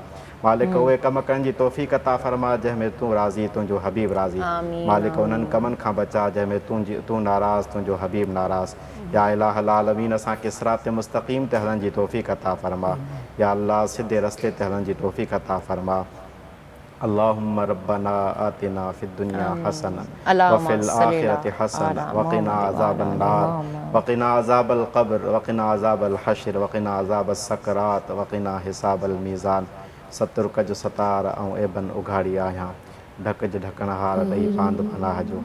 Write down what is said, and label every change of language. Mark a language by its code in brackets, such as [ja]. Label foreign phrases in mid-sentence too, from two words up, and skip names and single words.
[sd] मालिक उहे कम करण जी तौफ़ीक़ अता फरमा जंहिंमें तूं राज़ी, तुंहिंजो हबीब राज़ी। मालिक उन्हनि कमनि खां बचा जंहिंमें तूं नाराज़, तुंहिंजो हबीब नाराज़। [ar] يا إله العالمين [sd] असांखे [ar] صراط مستقيم [sd] ते हलण जी तौफ़ीक़ अता फरमा। या अल्लाह सिधे रस्ते ते हलण जी तौफ़ीक़ अता फरमा। [ar] اللهم ربنا آتنا في الدنيا حسنة وفي الآخرة حسنة وقنا عذاب النار وقنا عذاب القبر وقنا عذاب الحشر وقنا عذاب السكرات وقنا حساب الميزان. [sd] सतुर कज सतार ऐं एबन उघाड़ी आहियां, ढक ज ढकणहार ॾेई पांद पनाह जो।